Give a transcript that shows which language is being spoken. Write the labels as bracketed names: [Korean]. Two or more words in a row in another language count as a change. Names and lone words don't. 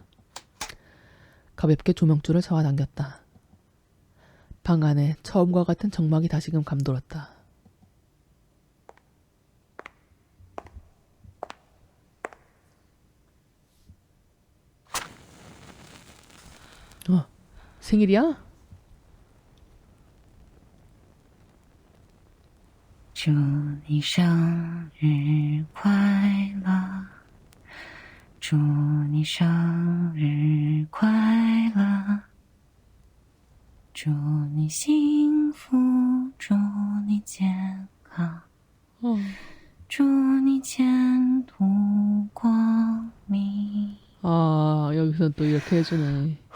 [Korean] 가볍게 조명줄을 잡아당겼다. 방 안에 처음과 같은 정막이 다시금 감돌았다. 생일이야? [Chinese] 祝你生日快乐，祝你生日快乐，祝你幸福，祝你健康，祝你前途光明。 [Korean] 아, 여기서 또 이렇게 해주네.